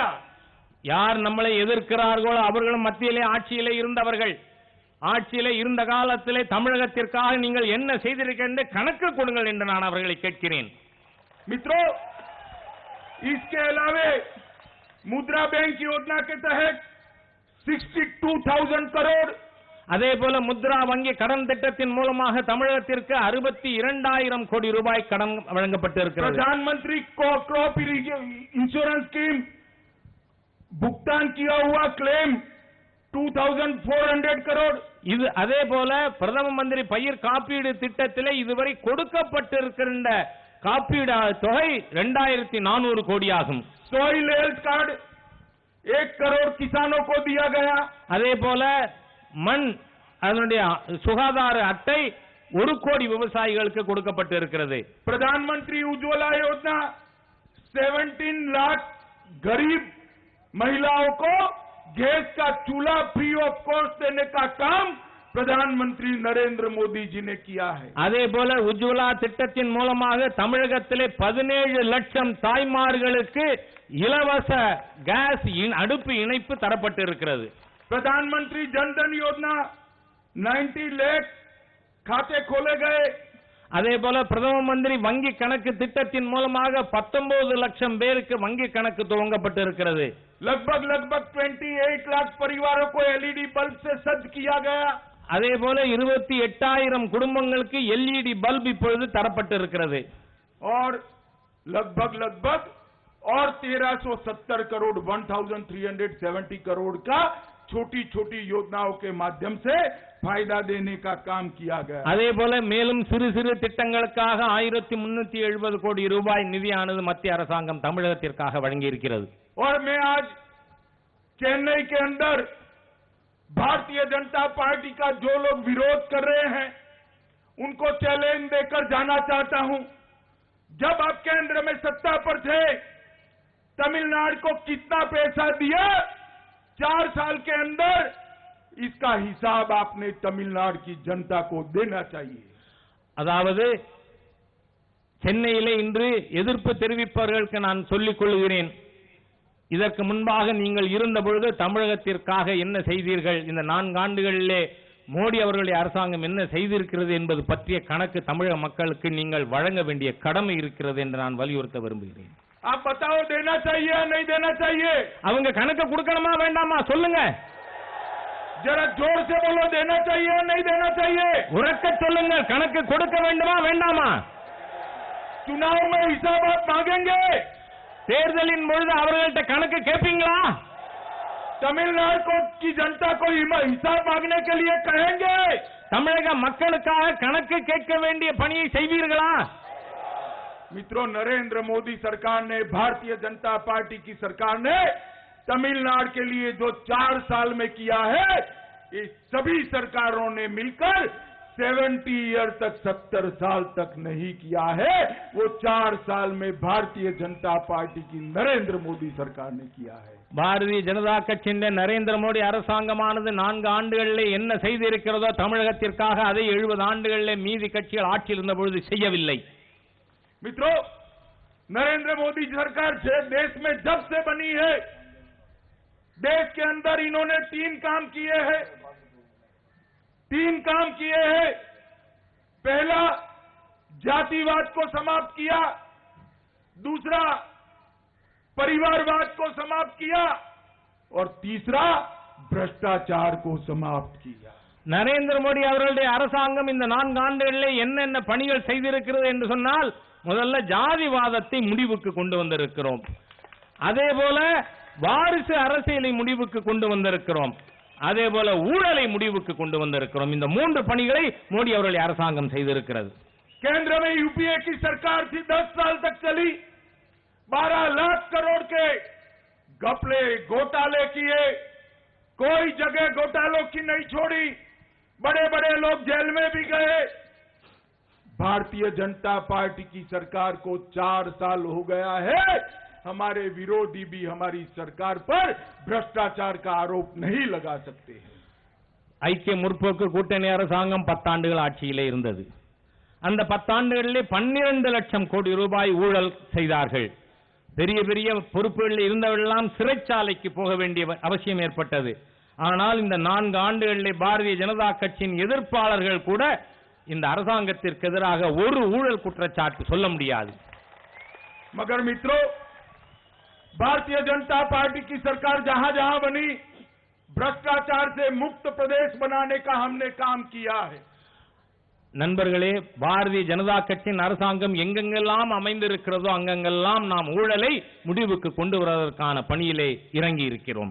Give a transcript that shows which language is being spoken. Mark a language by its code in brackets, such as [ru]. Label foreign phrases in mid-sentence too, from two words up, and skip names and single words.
[ta] யார் நம்மளை எதிர்க்கிறார்களோ அவர்களும் மத்தியிலே ஆட்சியிலே இருந்தவர்கள். ஆட்சியிலே இருந்த காலத்திலே தமிழகத்திற்காக நீங்கள் என்ன செய்திருக்கின்ற கணக்கு கொடுங்கள் என்று நான் அவர்களை கேட்கிறேன். [hi] मित्रों, इसके अलावे मुद्रा बैंक योजना के तहत 62,000 करोड़, [ta] அதே போல முத்ரா வங்கி கடன் திட்டத்தின் மூலமாக தமிழகத்திற்கு 62,000 கோடி ரூபாய் கடன் வழங்கப்பட்டிருக்கிறது. [hi] प्रधानमंत्री [en] crop insurance scheme [hi] भुगतान किया हुआ क्लेम 2,400 करोड़. [ta] இது அதே போல பிரதம மந்திரி பயிர் காப்பீடு திட்டத்திலே இதுவரை கொடுக்கப்பட்டிருக்கின்ற காப்பீடு தொகை 2,400 கோடி ஆகும். [en] soil health card [hi] 1 करोड़ किसानों को दिया गया. [ta] அதே போல மண் அதனுடைய சுகாதார அட்டை 1 கோடி விவசாயிகளுக்கு கொடுக்கப்பட்டிருக்கிறது. [hi] प्रधानमंत्री उज्ज्वला योजना 17 लाख गरीब महिलाओं को गैस का चूल्हा [en] free of cost [hi] देने का काम प्रधानमंत्री नरेंद्र मोदी जी ने किया है. [ta] அதே போல உஜ்வலா திட்டத்தின் மூலமாக தமிழகத்திலே 17 லட்சம் தாய்மார்களுக்கு இலவச கேஸ் அடுப்பு இணைப்பு தரப்பட்டிருக்கிறது. [hi] प्रधानमंत्री जनधन योजना 90 लाख खाते खोले गए. [ta] அதே போல பிரதம மந்திரி வங்கி கணக்கு திட்டத்தின் மூலமாக 19 லட்சம் பேருக்கு வங்கி கணக்கு துவங்கப்பட்டிருக்கிறது. [hi] लगभग 28 लाख परिवारों को [en] LED bulb [hi] से सज्ज किया गया. [ta] அதே போல 28,000 குடும்பங்களுக்கு [en] LED bulb [ta] இப்பொழுது தரப்பட்டிருக்கிறது. [hi] और लगभग और 1370 करोड़ 1370 करोड़ का छोटी छोटी योजनाओं के माध्यम से फायदा देने का काम किया गया. [ta] அதே போல மேலும் சிறு சிறு திட்டங்களுக்காக 1370 கோடி ரூபாய் நிதியானது மத்திய அரசாங்கம் தமிழகத்திற்காக வழங்கி இருக்கிறது. [hi] और मैं आज चेन्नई के अंदर भारतीय जनता पार्टी का जो लोग विरोध कर रहे हैं उनको चैलेंज देकर जाना चाहता हूं. जब आप केंद्र में सत्ता पर थे तमिलनाडु को कितना पैसा दिया? 4 साल के अंदर इसका हिसाब आपने तमिलनाडु की जनता को देना चाहिए. [ta] அதாவது சென்னையிலே இன்று எதிர்ப்பு தெரிவிப்பவர்களுக்கு நான் சொல்லிக் கொள்கிறேன், இதற்கு முன்பாக நீங்கள் இருந்த பொழுது தமிழகத்திற்காக என்ன செய்தீர்கள், இந்த 4 ஆண்டுகளிலே மோடி அவர்களுடைய அரசாங்கம் என்ன செய்திருக்கிறது என்பது பற்றிய கணக்கு தமிழக மக்களுக்கு நீங்கள் வழங்க வேண்டிய கடமை இருக்கிறது என்று நான் வலியுறுத்த விரும்புகிறேன். [hi] आप बताओ देना चाहिए या नहीं देना चाहिए? [ta] அவங்க கணக்கு கொடுக்கணுமா வேண்டாமா சொல்லுங்க. [hi] जरा जोर से बोलो, देना चाहिए या नहीं देना चाहिए? [ta] உரக்க சொல்லுங்க, கணக்கு கொடுக்க வேண்டுமா வேண்டாமா? [hi] चुनाव में हिसाब आप मांगेंगे? [ta] தேர்தலின் பொழுது அவர்கள்ட்ட கணக்கு கேட்பீங்களா? [hi] तमिलनाडु की जनता को हिसाब मांगने के लिए कहेंगे? [ta] தமிழக மக்களுக்காக கணக்கு கேட்க வேண்டிய பணியை செய்வீர்களா? [hi] मित्रों, नरेंद्र मोदी सरकार ने, भारतीय जनता पार्टी की सरकार ने तमिलनाडु के लिए जो 4 साल में किया है, ये सभी सरकारों ने मिलकर 70 ईयर तक 70 साल तक नहीं किया है. वो 4 साल में भारतीय जनता पार्टी की नरेंद्र मोदी सरकार ने किया है. [ta] பாரதிய ஜனதா கட்சியின் நரேந்திர மோடி அரசாங்கமானது 4 ஆண்டுகளிலே என்ன செய்திருக்கிறதோ தமிழகத்திற்காக அதை 70 ஆண்டுகளிலே மீதி கட்சிகள் ஆட்சியில் இருந்த பொழுது செய்யவில்லை. [hi] मित्रों, नरेंद्र मोदी सरकार देश में जब से बनी है, देश के अंदर इन्होंने 3 काम किए हैं. 3 काम किए हैं. पहला, जातिवाद को समाप्त किया. दूसरा, परिवारवाद को समाप्त किया. और तीसरा, भ्रष्टाचार को समाप्त किया. [ta] நரேந்திர மோடி அவர்களுடைய அரசாங்கம் இந்த 4 ஆண்டுகளிலே என்னென்ன பணிகள் செய்திருக்கிறது என்று சொன்னால், முதல்ல ஜாதிவாதத்தை முடிவுக்கு கொண்டு வந்திருக்கிறோம். அதே போல வாரிசு அரசியலை முடிவுக்கு கொண்டு வந்திருக்கிறோம். அதே போல ஊழலை முடிவுக்கு கொண்டு வந்திருக்கிறோம். இந்த 3 பணிகளை மோடி அவர்களுடைய அரசாங்கம் செய்திருக்கிறது. [hi] केंद्र में यूपीए की सरकार थी, 10 साल तक चली. 12 लाख करोड़ के घपले घोटाले किए. कोई जगह घोटालों की नहीं छोड़ी. बड़े बड़े लोग जेल में भी गए. भारतीय जनता पार्टी की सरकार को 4 साल हो गया है. हमारे विरोधी भी हमारी सरकार पर भ्रष्टाचार का आरोप नहीं लगा सकते हैं। [ta] ஐக்கிய முற்போக்கு கூட்டணி அரசாங்கம் 10 ஆண்டுகள் ஆட்சியிலே இருந்தது. அந்த 10 ஆண்டுகளிலே 12 லட்சம் கோடி ரூபாய் ஊழல் செய்தார்கள். பெரிய பெரிய பொறுப்புகளில் இருந்தவர்களெல்லாம் சிறைச்சாலைக்கு போக வேண்டிய அவசியம் ஏற்பட்டது. ஆனால் இந்த 4 ஆண்டுகளிலே பாரதிய ஜனதா கட்சியின் எதிர்ப்பாளர்கள் கூட இந்த அரசாங்கத்திற்கு எதிராக ஒரு ஊழல் குற்றச்சாட்டு சொல்ல முடியாது. [hi] मगर मित्रों, भारतीय जनता पार्टी की सरकार जहां जहां बनी, भ्रष्टाचार से मुक्त प्रदेश बनाने का हमने काम किया है. [ta] நண்பர்களே, பாரதிய ஜனதா கட்சியின் அரசாங்கம் எங்கெங்கெல்லாம் அமைந்திருக்கிறதோ அங்கெங்கெல்லாம் நாம் ஊழலை முடிவுக்கு கொண்டு வருவதற்கான பணியிலே இறங்கி இருக்கிறோம்.